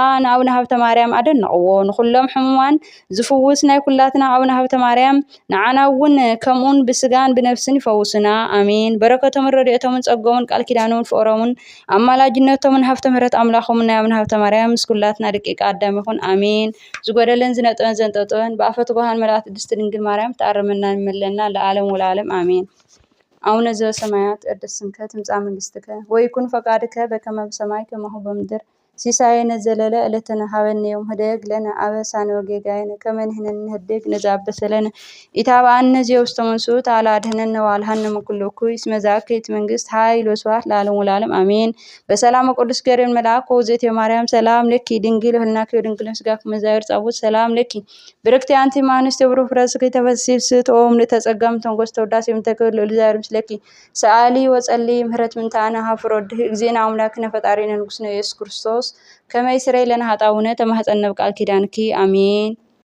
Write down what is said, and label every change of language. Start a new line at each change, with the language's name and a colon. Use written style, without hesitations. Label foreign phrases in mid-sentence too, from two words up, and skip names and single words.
Tigrinya: ንኣቡነ ሀብተ ማርያም አደነቕዎ። ንኹሎም ሕሙማን ዝፍውስ ናይ ኩላትና ኣቡነ ሀብተ ማርያም ንዓና እውን ከምኡን ብስጋን ብነፍስን ይፈውስና አሜን። በረከቶምን ረድኤቶምን ጸጎምን ቃል ኪዳኖምን ፍቅሮምን ኣማላጅነቶምን ሀብተ ምሕረት አምላኾምን ናይ አቡነ ሀብተ ማርያም ምስ ኩላትና ደቂቀ አዳም ይኹን አሜን። ዝጎደለን ዝነጥበን ዘንጠብጥበን ብኣፈ ትጉሃን መላእክት ቅድስት ድንግል ማርያም ተኣርመና ይመለና ለዓለም ወለዓለም አሜን።
Geez: አቡነ ዘበሰማያት ይትቀደስ ስምከ ትምጻእ መንግሥትከ ወይኩን ፈቃድከ በከመ በሰማይ ከማሁ በምድር ሲሳየነ ዘለለ ዕለትነ ሀበነ ዮም ህደግ ለነ አበሳነ ወጌጋየነ ከመ ንሕነኒ ንህድግ ነዘአበሰለነ ኢታብአነ ዘውስተ መንሱት አላድህነነ ዋልሃነ እምኩሉ እኩይ እስመ ዘአከይት መንግስት ኃይል ወስብሐት ለዓለሙ ለዓለም አሜን። በሰላም ቅዱስ ገብርኤል መልአክ ወእግዝእትየ ማርያም ሰላም ለኪ ድንግል ህልናኪ ወድንግል ስጋኪ መዛየር ጻውት ሰላም ለኪ ብርክቲ አንቲ እምአንስት የብሩክ ፍሬ ሥጋኪ ተፈሥሒ ስእቶም ለተጸጋም ተንጐስ ተወዳሴ እምተክብር ልዑል እግዚአብሔር ምስለኪ ሰአሊ ወጸሊ ምህረት ምንታነ ሀፍሮ ድህ እግዚእነ አምላክነ ፈጣሪነ ንጉስነ ኢየሱስ ክርስቶስ ከመይ ስረይ ለነ ኃጣውነ ተማህፀነ በቃል ኪዳንኪ አሜን።